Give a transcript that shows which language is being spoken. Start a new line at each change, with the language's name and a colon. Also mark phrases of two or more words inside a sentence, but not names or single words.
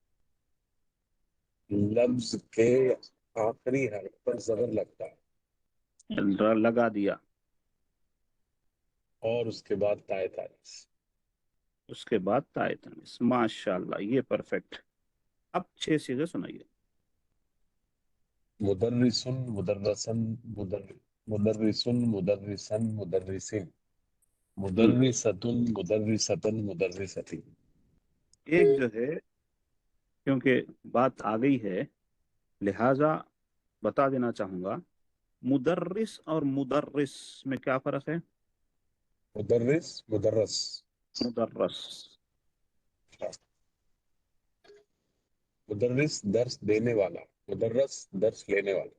Urdu: لفظ کے آخری حرف پر زبر لگتا ہے لگا دیا. اور اس کے بعد تائے تانیث. اس کے بعد تائے تانیث. ماشاء اللہ، یہ پرفیکٹ. اب 6 صیغے سنائیے.
Arabic: مدرسن مدرسن مدرسن مدرسن مدرسن مدرستن مدرستن مدرستی.
Urdu: ایک جو ہے کیونکہ بات آ گئی ہے لہٰذا بتا دینا چاہوں گا، مدرس اور مدرس میں کیا فرق ہے؟
Arabic: مدرس مدرس. مدرس
Urdu: مدرس درس دینے والا, مدرس درس لینے والا.